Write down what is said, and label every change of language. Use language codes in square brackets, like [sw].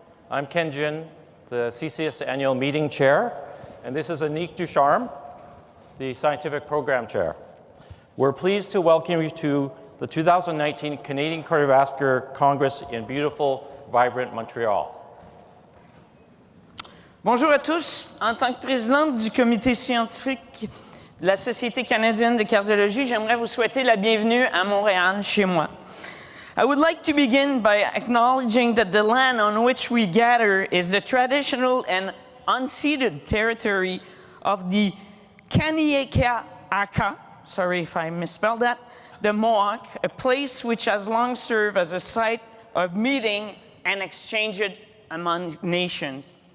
[en] I'm Ken Jin, the CCS Annual Meeting Chair, and this is Anik Ducharme, the Scientific Program Chair. We're pleased to welcome you to the 2019 Canadian Cardiovascular Congress in beautiful, vibrant Montreal. [fr] Bonjour à tous. En tant que présidente du comité scientifique de la Société canadienne de cardiologie, j'aimerais vous souhaiter la bienvenue à Montréal, chez moi. [en] I would like to begin by acknowledging that the land on which we gather is the traditional and unceded territory of the Kanien'kehá:ka, sorry if I misspelled that, the Mohawk, a place which has long served as a site of meeting and exchange among nations.